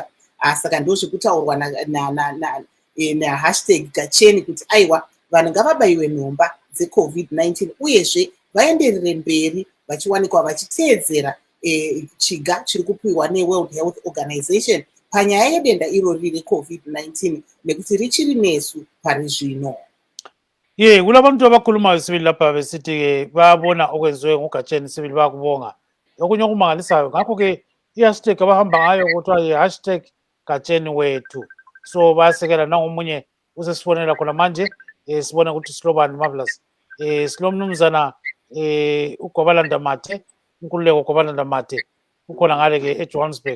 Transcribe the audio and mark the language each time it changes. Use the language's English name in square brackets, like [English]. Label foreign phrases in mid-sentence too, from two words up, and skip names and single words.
[Shona] Saka ndozvekutaurwa nahashtag Gacheni kuti aiwa vanhu ngavabayiwe nhomba dzeCovid-19 uyezve vaenderere mberi vachiwanikwa vachiteedzera chiga chiri kupiwa neWorld Health Organization panyaya yedenda irori reCovid-19 nekuti richiri nesu pari zvino. [North Ndebele] Kulabantu abakhulumayo sibili lapha besithi bayabona okwenziwe nguGacheni sibili bayakubonga. Okunye okumangalisayo ngakho-ke i-hashtag abahamba ngayo kuthiwa yi-hashtag Gacheni wethu. So bayasekela nangomunye usesifonela khona manje sibona ukuthi silobani. Marvelous. Silomnumzana uGobalanda Mathe, uNkululeko Gobalanda Mathe ukhona ngale-ke eJohannesburg.